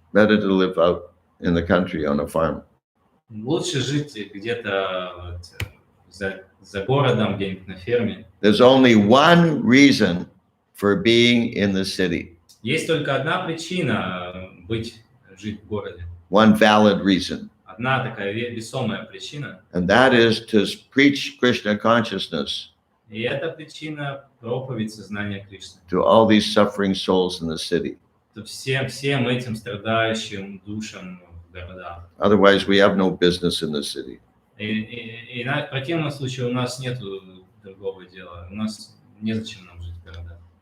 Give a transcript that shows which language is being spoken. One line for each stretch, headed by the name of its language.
English: Better to live out in the country on a farm.
Russian: Лучше жить где-то вот, за городом, где-нибудь на ферме.
English: There's only one reason for being in the city.
Russian: Есть только одна причина жить в городе.
English: One valid reason.
Russian: Одна такая весомая причина.
English: And that is to preach Krishna consciousness
Russian: И эта причина проповедь сознания Кришны.
English: to all these suffering souls in the city.
Russian: Всем этим страдающим душам в городах.
English: Otherwise, we have no business in the city.
Russian: И в противном случае у нас нет другого дела. У нас незачем нам жить в городах.